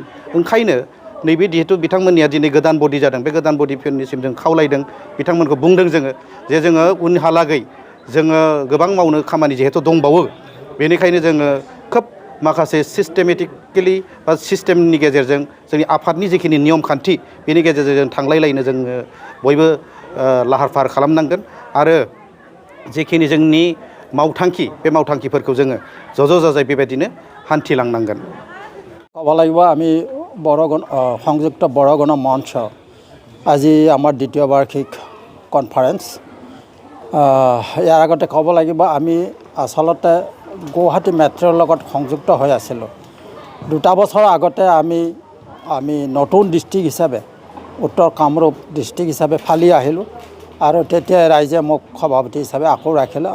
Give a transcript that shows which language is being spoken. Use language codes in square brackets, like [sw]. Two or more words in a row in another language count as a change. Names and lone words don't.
[brx] ओंखायनो नैबे जिहेतु बिथांमोननिया दिनै गोदान बडि जादों, बे गोदान बडिफोरनिसिम जों खावलायदों, बिथांमोनखौ बुंदों जोङो जे जोङो उनहालागै जोङो गोबां मावनो खामानि जिहेतु दंबावो, बेनिखायनो जोङो खोब माखासे सिस्टेमेटिकेलि बा सिस्टेमनि गेजेरजों जोंनि आफादनि जिखिनि नियम खान्थि बेनि गेजेरजों जों थांलायलायनो जोङो बयबो लाहार फाहार खालामनांगोन। आरो जिखिनि जोंनि मावथांखि बे मावथांखिफोरखौ जोङो ज' जाजाय बेबायदिनो हान्थिलांनांगोन। [as] ক'ব লাগিব আমি সংযুক্ত বৰগণ মঞ্চ আজি আমাৰ দ্বিতীয় বাৰ্ষিক কনফাৰেন্স। ইয়াৰ আগতে ক'ব লাগিব আমি আচলতে গুৱাহাটী মেট্ৰৰ লগত সংযুক্ত হৈ আছিলোঁ। 2 বছৰ আগতে আমি নতুন ডিষ্ট্ৰিক্ট হিচাপে উত্তৰ কামৰূপ ডিষ্ট্ৰিক্ট হিচাপে ফালি আহিলোঁ আৰু তেতিয়া ৰাইজে মোক সভাপতি হিচাপে আকৌ ৰাখিলে।